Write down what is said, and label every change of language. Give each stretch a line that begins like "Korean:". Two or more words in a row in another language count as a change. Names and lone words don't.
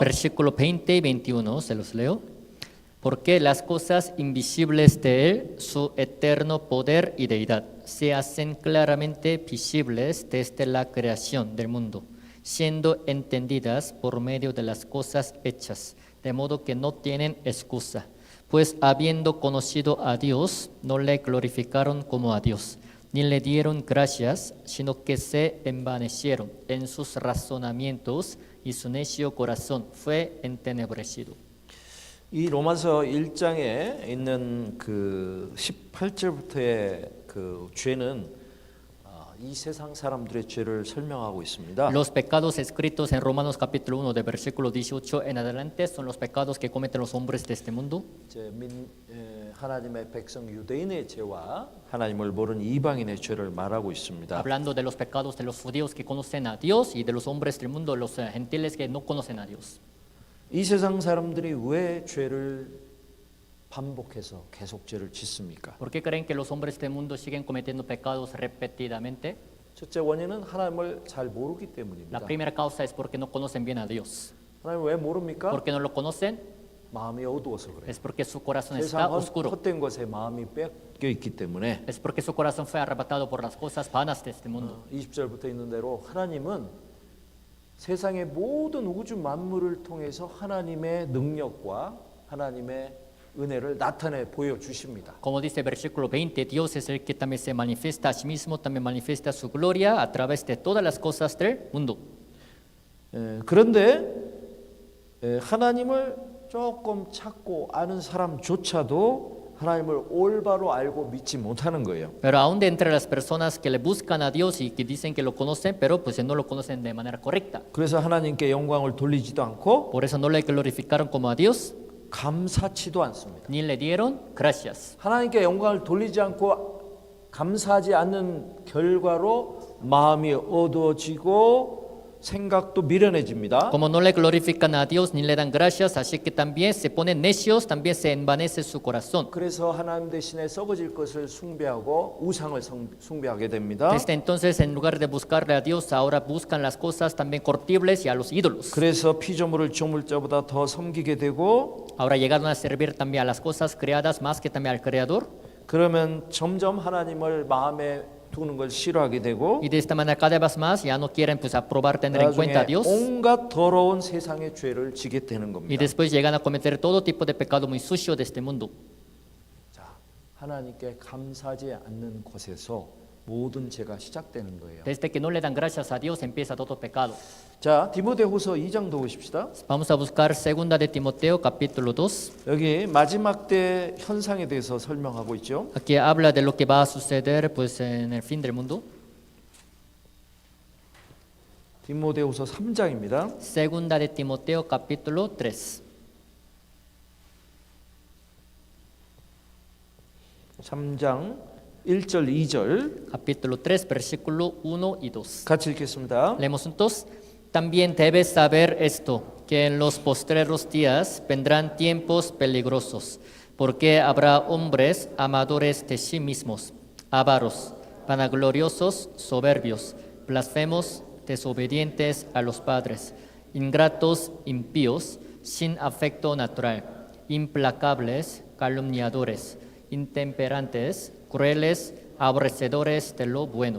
Spanish: Versículo 20 y 21, se los leo. Porque las cosas invisibles de Él, su eterno poder y deidad, se hacen claramente visibles desde la creación del mundo, siendo entendidas por medio de las cosas hechas, de modo que no tienen excusa. Pues habiendo conocido a Dios, no le glorificaron como a Dios, ni le dieron gracias, sino que se envanecieron en sus razonamientos y su necio corazón fue entenebrecido.
Korean: 이 로마서 1장에 있는 그 18절부터의 그 죄는 이 세상 사람들의 죄를 설명하고 있습니다.
Spanish: Los pecados escritos en Romanos capítulo 1 de versículo 18 en adelante son los pecados que cometen los hombres de este mundo.
Korean: 하나님의 백성 유대인의 죄와 하나님을 모르는 이방인의 죄를 말하고 있습니다.
Spanish: Hablando de los pecados de los judíos que conocen a Dios y de los hombres del mundo, los gentiles que no conocen a Dios.
Korean: 이 세상 사람들이 왜 죄를 반복해서 계속 죄를 짓습니까?
Spanish: ¿Por qué creen que los hombres del mundo siguen cometiendo pecados repetidamente?
Korean: 첫째 원인은 하나님을 잘 모르기
Spanish: La
Korean: 때문입니다.
Spanish: primera causa es porque no conocen bien a Dios.
Korean: 하나님 왜 모릅니까?
Spanish: ¿Por qué no lo conocen?
Korean: 마음이 어두워서 그래요.
Spanish: Es porque su corazón está
Korean: 세상
Spanish: oscuro.
Korean: 헛된 것에 마음이 뺏겨 있기 때문에
Spanish: Es porque su corazón fue arrebatado por las cosas vanas de este mundo.
Korean: 20절부터 있는 대로 하나님은 세상의 모든 우주 만물을 통해서 하나님의 능력과 하나님의 은혜를 나타내 보여주십니다.
Spanish: Como dice el versículo 20, Dios es el que también se manifiesta a sí mismo, también manifiesta su gloria a través de todas las cosas del mundo.
Korean: 그런데 하나님을 조금 찾고 아는 사람조차도 하나님을 올바로 알고 믿지 못하는 거예요.
Spanish: Pero aún de entre las personas que le buscan a Dios y que dicen que lo conocen, pero pues no lo conocen de manera correcta.
Korean: 그래서 하나님께 영광을 돌리지도 않고
Spanish: Por eso no le glorificaron como a Dios,
Korean: 감사치도 않습니다.
Spanish: ni le dieron gracias.
Korean: 하나님께 영광을 돌리지 않고 감사하지 않는 결과로 마음이 어두워지고 생각도 미련해집니다.
Spanish: Como no le glorifican a Dios ni le dan gracias, así que también se ponen necios, también se envanece su corazón.
Korean: 그래서 하나님 대신에 썩어질 것을 숭배하고 우상을 숭배하게 됩니다.
Spanish: Desde entonces, en lugar de buscarle a Dios, ahora buscan las cosas también corruptibles y a los ídolos.
Korean: 그래서 피조물을 조물자보다 더 섬기게 되고
Spanish: Ahora llegaron a servir también a las cosas creadas más que también al Creador.
Korean: 그러면 점점 하나님을 마음에 두는 걸 싫어하게 되고
Spanish: Y de esta manera cada vez más ya no quieren pues aprobar tener en cuenta a
Korean: 나중에
Spanish: Dios.
Korean: 온갖 더러운 세상의 죄를 지게 되는
Spanish: Y
Korean: 겁니다.
Spanish: después llegan a cometer todo tipo de pecado muy sucio de este mundo.
Korean: 자, 하나님께 감사하지 않는 곳에서 모든 죄가 시작되는 거예요.
Spanish: Desde que no le dan gracias a Dios empieza todo pecado.
Korean: 자, 디모데후서 2장 보십시다.
Spanish: Vamos a buscar segunda de Timoteo capítulo 2.
Korean: 여기 마지막 때 현상에 대해서 설명하고 있죠.
Spanish: Aquí habla de lo que va a suceder pues en el fin del mundo.
Korean: 디모데후서 3장입니다.
Spanish: Segunda de Timoteo capítulo 3.
Korean: 3장 1절 2절
Spanish: Capítulo 3 versículo 1 y 2.
Korean: 같이 읽겠습니다.
Spanish: Leemos juntos. También debes saber esto, que en los postreros días vendrán tiempos peligrosos, porque habrá hombres amadores de sí mismos, avaros, vanagloriosos, soberbios, blasfemos, desobedientes a los padres, ingratos, impíos, sin afecto natural, implacables, calumniadores, intemperantes, crueles, aborrecedores de lo bueno.